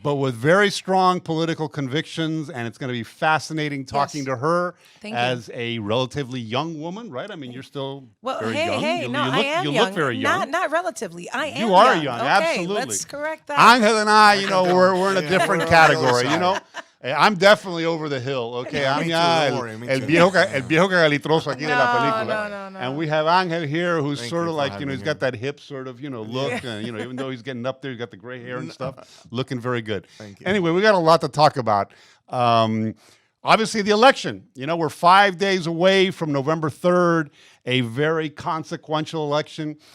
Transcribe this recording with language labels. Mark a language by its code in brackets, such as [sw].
[en] But with very strong political convictions, and it's going to be fascinating talking to her as a relatively young woman, right? I mean, you're still very young. You look very young. Not relatively. I am. You are young. young, Okay, absolutely. let's correct that. Angel and I, we're in a different category, I'm definitely over the hill, okay? I'm [es] ya el viejo cagalitroso aquí de la película. [en] No. And we have Angel here who's sort of like, he's got that hip sort of, look. And, even though he's getting up there, he's got the gray hair and stuff. Looking very good. Thank you. Anyway, we got a lot to talk about. Obviously, the election. We're 5 days away from November 3rd, a very consequential election.